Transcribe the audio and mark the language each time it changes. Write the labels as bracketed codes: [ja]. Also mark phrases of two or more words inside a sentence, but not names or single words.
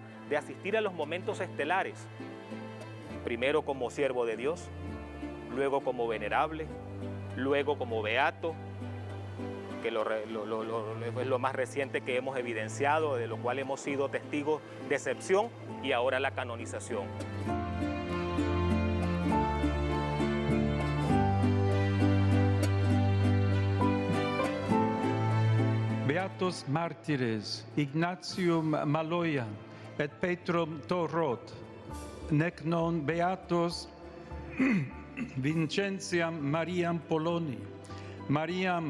[es] de asistir a los momentos estelares, primero como siervo de Dios, luego como venerable, luego como beato, que es lo más reciente que hemos evidenciado, de lo cual hemos sido testigos de excepción, y ahora la canonización. [la] Beatos mártires, Ignatium Maloya et Petrum Torrot, nec non beatos Vincentiam Mariam Poloni, Mariam